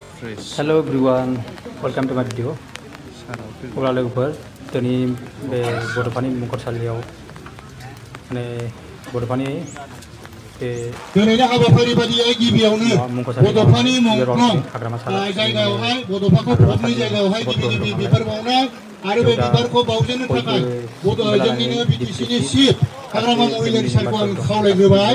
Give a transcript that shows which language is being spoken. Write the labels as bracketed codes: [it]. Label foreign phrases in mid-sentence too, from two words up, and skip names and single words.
[en] Hello everyone, welcome to my video. [brx] Ora logofer toni be Bodopani Mungkorsaliaw माने बड'फानि बे दिनैनि हाबाफारि बादियै गिबियावनो बड'फानि मुंख्लं जायगायावहाय बड'फाखौ फबनाय जायगायावहाय गिबि बिबार बावनाय आरो बे बिबारखौ बावजेननो थाखाय जोंनिनो बिटिसिनि चिफ हाग्रामा महिलारि सारखौ आं खावलायग्रोबाय